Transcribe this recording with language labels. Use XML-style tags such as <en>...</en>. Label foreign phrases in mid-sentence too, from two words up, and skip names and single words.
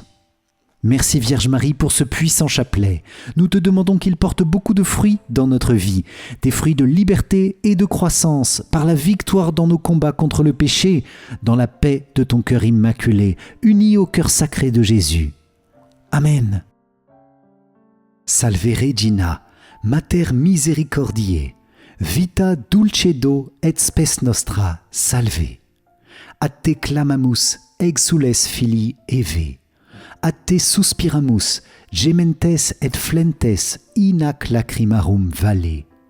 <fr>Merci Vierge Marie pour ce puissant chapelet. Nous te demandons qu'il porte beaucoup de fruits dans notre vie, des fruits de liberté et de croissance, par la victoire dans nos combats contre le péché, dans la paix de ton cœur immaculé, uni au cœur sacré de Jésus. Amen.</fr> <la>Salve Regina, Mater Misericordiae, vita dulcedo et spes nostra, salve. A te clamamus, exules filii Eve. A te suspiramus, gementes et flentes in ac lacrimarum valle.</la>